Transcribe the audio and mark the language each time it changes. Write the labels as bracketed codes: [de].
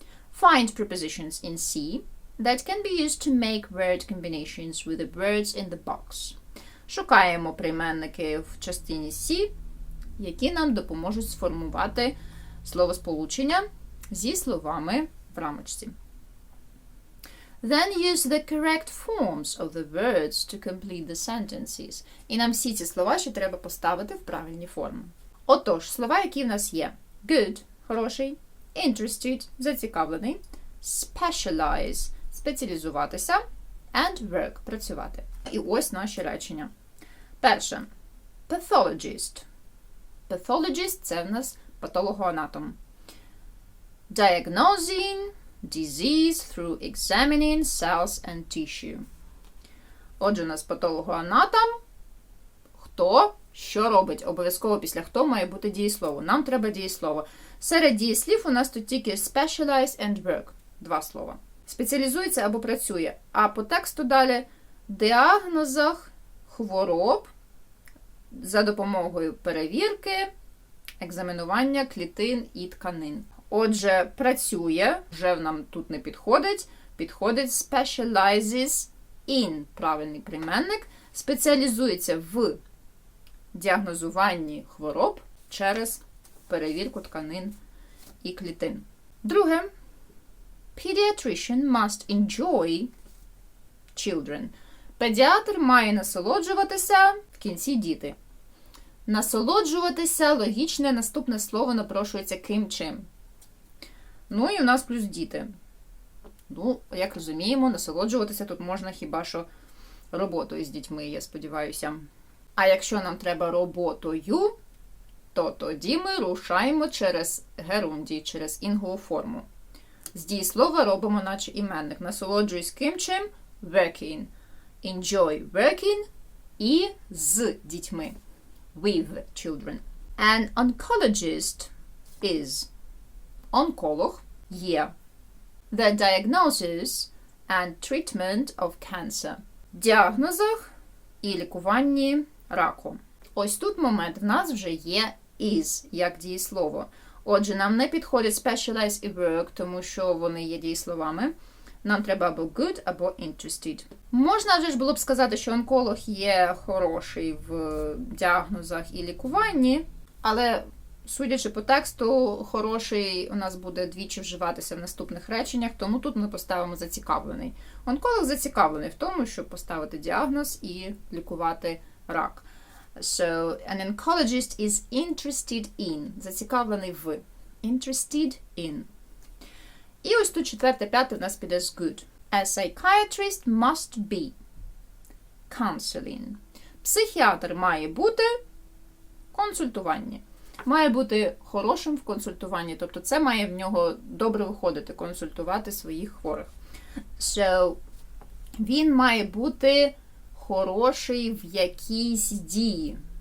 [en] Find prepositions in C that can be used to make word combinations with the words in the box. [uk] Шукаємо прийменники в частині C, які нам допоможуть сформувати словосполучення зі словами в рамочці. [en] Then use the correct forms of the words to complete the sentences. [uk] І нам всі ці слова ще треба поставити в правильні форми. Отож, слова, які в нас є. [en] Good – [uk] хороший, [en] interested – [uk] зацікавлений, [en] specialize – [uk] спеціалізуватися, [en] and work – [uk] працювати. І ось наші речення. Перше. Pathologist. Pathologist – це в нас патологоанатом. [en] Diagnosing disease through examining cells and tissue. [uk] Отже, у нас патологоанатом. Хто? Що робить? Обов'язково після хто має бути дієслово. Нам треба дієслово. Серед дієслів у нас тут тільки specialize and work. Два слова. Спеціалізується або працює. А по тексту далі діагнозах хвороб за допомогою перевірки, екзаменування клітин і тканин. Отже, працює, вже нам тут не підходить. Підходить specializes in, правильний прийменник. Спеціалізується в діагнозуванні хвороб через перевірку тканин і клітин. Друге. [en] Pediatrician must enjoy children. [uk] Педіатр має насолоджуватися, в кінці діти. Насолоджуватися, логічне наступне слово напрошується ким чим. Ну і у нас плюс діти. Ну, як розуміємо, насолоджуватися тут можна хіба що роботою з дітьми, я сподіваюся. А якщо нам треба роботою, то тоді ми рушаємо через герундій, через інгову форму. З дієслова робимо наче іменник. Насолоджуюсь ким чим? Working. [en] Enjoy working [uk] і з дітьми. [en] With children. An oncologist is. [uk] Онколог є. [en] The diagnosis and treatment of cancer. [uk] Діагнозах і лікуванні раку. Ось тут момент в нас вже є is, як дієслово. Отже, нам не підходить specialize і work, тому що вони є дієсловами. Нам треба або good, або interested. Можна вже ж було б сказати, що онколог є хороший в діагнозах і лікуванні, але, судячи по тексту, хороший у нас буде двічі вживатися в наступних реченнях, тому тут ми поставимо зацікавлений. Онколог зацікавлений в тому, щоб поставити діагноз і лікувати рак. [en] So, an oncologist is interested in. [uk] Зацікавлений в. [en] Interested in. [uk] І ось тут четверте, п'яте в нас піде з good. [en] A psychiatrist must be counseling. [uk] Психіатр має бути консультуванні. Має бути хорошим в консультуванні. Тобто це має в нього добре виходити, консультувати своїх хворих. So, він має бути хороший в якійсь дії.